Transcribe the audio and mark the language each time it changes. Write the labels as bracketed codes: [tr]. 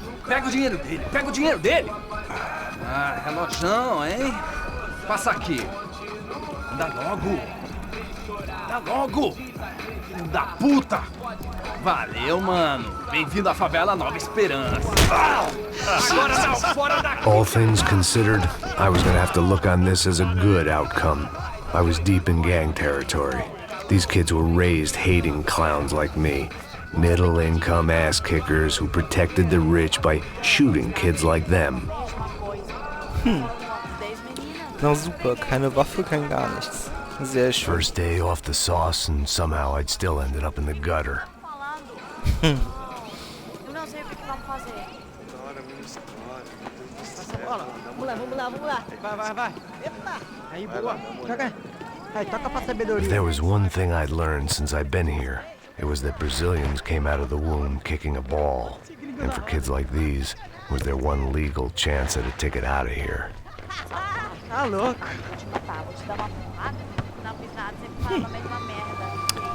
[pt] Pega o dinheiro dele, Ah, relojão, hein? Passa aqui. Anda logo. Filho da puta. Valeu, mano. Bem-vindo à favela Nova Esperança. Agora não, fora daqui. [en] All things considered, I was gonna have to look on this as a good outcome. I was deep in gang territory. These kids were raised hating clowns like me. Middle-income ass-kickers who protected the rich by shooting kids like them. [de] Na super, keine Waffe, kein gar nichts. Sehr schön. [en] First day off the sauce and somehow I'd still ended up in the gutter. [pt] Eu não sei o que vamos fazer. Vamos lá. Vai. Epa! Aí, boa. Joga. Aí, toca pra sabedoria. [en] If there was one thing I'd learned since I'd been here, it was that Brazilians came out of the womb kicking a ball. And for kids like these, it was their one legal chance at a ticket out of here. [pt] Tá louco. Vou te dar uma porrada. Não fiz nada, sempre fala a mesma merda.